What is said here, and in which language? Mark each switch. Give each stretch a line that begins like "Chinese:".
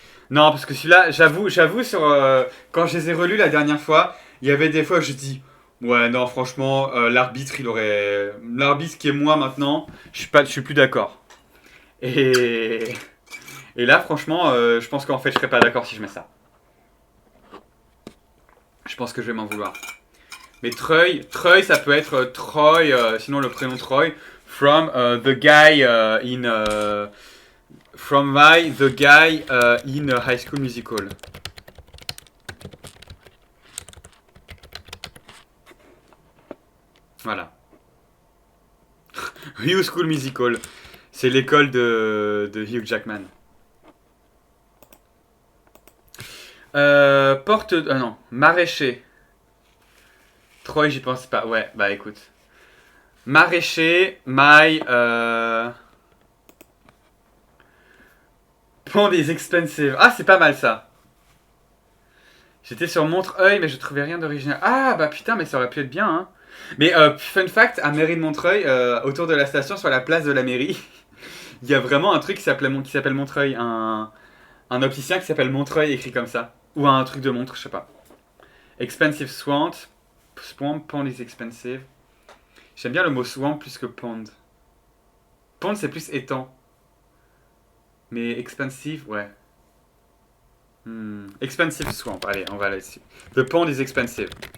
French: Non, parce que celui-là, j'avoue, quand je les ai relus la dernière fois, il y avait des fois où je dis, ouais, non, franchement, l'arbitre qui est moi maintenant, je suis plus d'accord. Et Et là, franchement, je pense qu'en fait, je serais pas d'accord si je mets ça. Je pense que je vais m'en vouloir. Mais Treuil, ça peut être Troy, sinon le prénom Troy,
English: from the guy in... from the guy in High School Musical.
French: Voilà.
English: Hugh School Musical.
French: C'est l'école de Hugh Jackman. Porte... Ah non, maraîcher. Troy, j'y pense pas. Ouais, bah écoute. Maraîcher,
English: my... Pond is expensive.
French: Ah, c'est pas mal ça. J'étais sur Montreuil, mais je trouvais rien d'original. Ah, bah putain, mais ça aurait pu être bien, hein. Mais fun fact, à mairie de Montreuil, autour de la station, sur la place de la mairie, il y a vraiment un truc qui s'appelle Montreuil. Un opticien qui s'appelle Montreuil, écrit comme ça. Ou un truc de montre, je sais pas.
English: Expensive swamp. Swamp, pond is expensive.
French: J'aime bien le mot swamp plus que pond. Pond, c'est plus étang. Mais expensive, ouais.
English: Expensive swamp.
French: Allez, on va là-dessus.
English: The pond is expensive.